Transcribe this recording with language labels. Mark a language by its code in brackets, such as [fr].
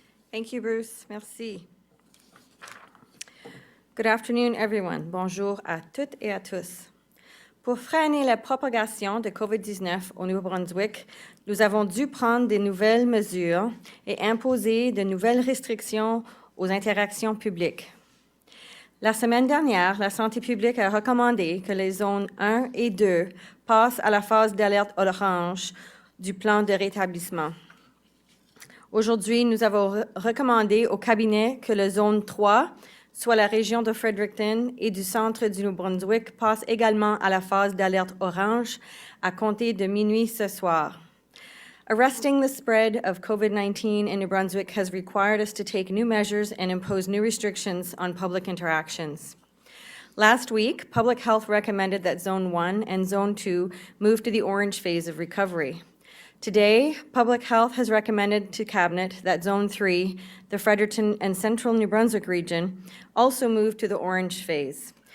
[en] Thank you, Bruce. [fr] Merci. [en] Good afternoon, everyone. [fr] Bonjour à toutes et à tous. Pour freiner la propagation de COVID-19 au Nouveau-Brunswick, nous avons dû prendre de nouvelles mesures et imposer de nouvelles restrictions aux interactions publiques. La semaine dernière, la santé publique a recommandé que les zones 1 et 2 passent à la phase d'alerte orange du plan de rétablissement. Aujourd'hui, nous avons recommandé au cabinet que la zone 3, soit la région de Fredericton et du centre du Nouveau-Brunswick, passe également à la phase d'alerte orange à compter de minuit ce soir. [en] Arresting the spread of COVID-19 in New Brunswick has required us to take new measures and impose new restrictions on public interactions. Last week, Public Health recommended that Zone 1 and Zone 2 move to the orange phase of recovery. Today, Public Health has recommended to Cabinet that Zone 3, the Fredericton and Central New Brunswick region, also move to the orange phase.